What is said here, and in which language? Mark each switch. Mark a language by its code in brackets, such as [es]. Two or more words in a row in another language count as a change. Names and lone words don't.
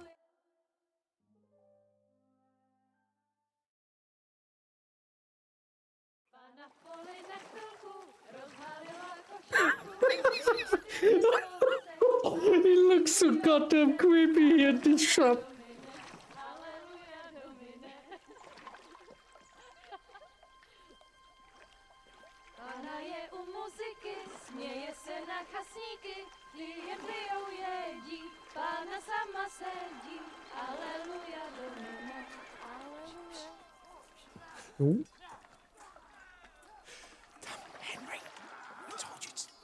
[en] He looks so goddamn creepy in this shot. [cs] Pana je u muzyky, směje se na chasníky, klient pijou jedí, Pána sama sedí, [la] aleluja domine, aleluja. [en] Oh. Henry, I told you to...